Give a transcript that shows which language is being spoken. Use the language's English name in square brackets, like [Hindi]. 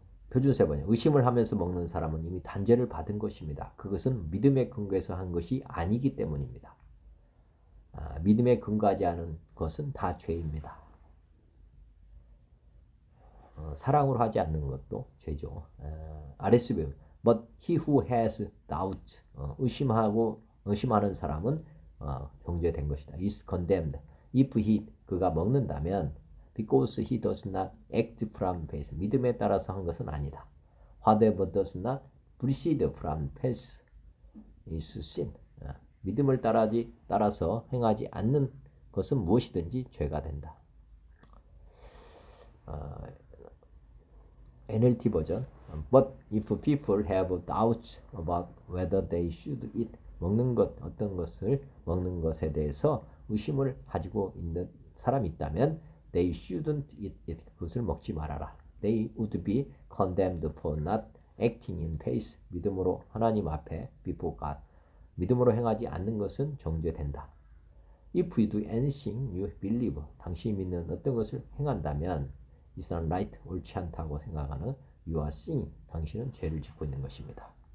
[Korean] 표준 세 번째 의심을 하면서 먹는 사람은 이미 단죄를 받은 것입니다. 그것은 믿음의 근거에서 한 것이 아니기 때문입니다. 믿음에 근거하지 않은 것은 다 죄입니다. 사랑으로 하지 않는 것도 죄죠. [English] RSV But he who has doubt [Korean] 의심하는 사람은 정죄된 것이다. [English] is condemned. If [Korean] 그가 먹는다면 [English] because he does not act from faith [Korean] 믿음에 따라서 한 것은 아니다. [English] Whatever does not proceed from faith is sin. [Korean] 믿음을 따라서 행하지 않는 것은 무엇이든지 죄가 된다. NLT 버전 [English] But if people have doubts about whether they should eat [Korean] 먹는 것 어떤 것을 먹는 것에 대해서 의심을 가지고 있는 사람이 있다면 [English] they shouldn't eat it [Korean] 그것을 먹지 말아라. [English] they would be condemned for not acting in faith. [Korean] 믿음으로 하나님 앞에 [English] before God. [Korean] 믿음으로 행하지 않는 것은 정죄된다. [English] If you do anything you believe, [Korean] 당신이 믿는 어떤 것을 행한다면 [English] is not right, [Korean] 옳지 않다고 생각하는 [English] you are sinning, [Korean] 당신은 죄를 짓고 있는 것입니다.